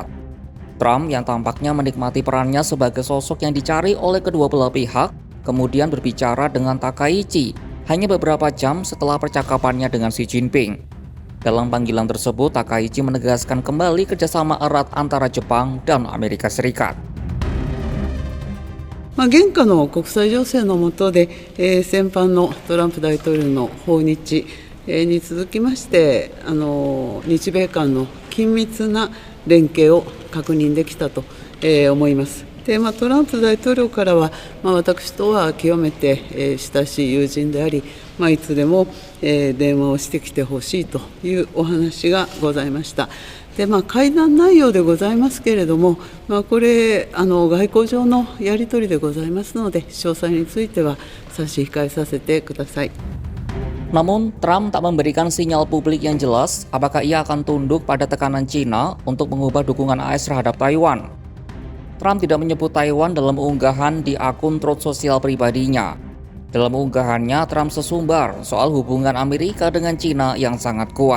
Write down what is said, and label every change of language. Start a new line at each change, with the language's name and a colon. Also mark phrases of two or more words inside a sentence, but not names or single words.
Indonesian: Trump yang tampaknya menikmati perannya sebagai sosok yang dicari oleh kedua belah pihak, kemudian berbicara dengan Takaichi hanya beberapa jam setelah percakapannya dengan Xi Jinping. Dalam panggilan tersebut, Takaichi menegaskan kembali kerjasama erat antara Jepang dan Amerika Serikat.
Japanese: 現下の国際情勢の下で、先般のトランプ大統領の訪日、に続きまして、日米間の緊密な連携を確認できたと、思います。でトランプ大統領からは、私とは極めて、親しい友人であり、いつでも、電話をしてきてほしいというお話がございました。で会談内容でございますけれども、これ外交上のやり取りでございますので、詳細については差し控えさせてください。
Indonesian: Namun, Trump tak memberikan sinyal publik yang jelas apakah ia akan tunduk pada tekanan China untuk mengubah dukungan AS terhadap Taiwan. Trump tidak menyebut Taiwan dalam unggahan di akun Truth sosial pribadinya. Dalam unggahannya, Trump sesumbar soal hubungan Amerika dengan China yang sangat kuat.